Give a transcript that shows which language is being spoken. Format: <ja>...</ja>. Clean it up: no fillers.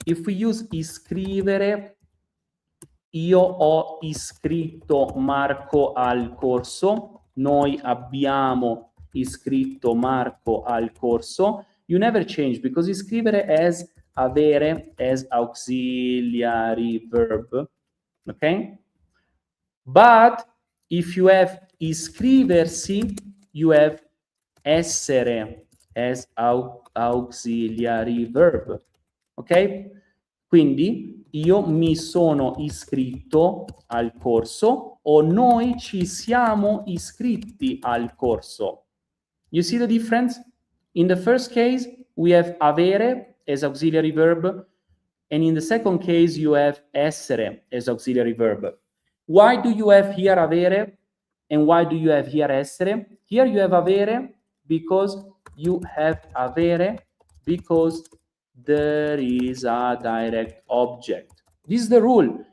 <en>If we use iscrivere,</en> <it>io ho iscritto Marco al corso, noi abbiamo iscritto Marco al corso,</it> <en>you never change, because iscrivere has avere as auxiliary verb, okay? But if you have iscriversi, you have essere as auxiliary verb, ok?</en> <it>Quindi io mi sono iscritto al corso o noi ci siamo iscritti al corso.</it> <en>You see the difference? In the first case, we have avere as auxiliary verb, and in the second case, you have essere as auxiliary verb. Why do you have here avere and why do you have here essere? Here you have avere because you have avere because there is a direct object. This is the rule.</en>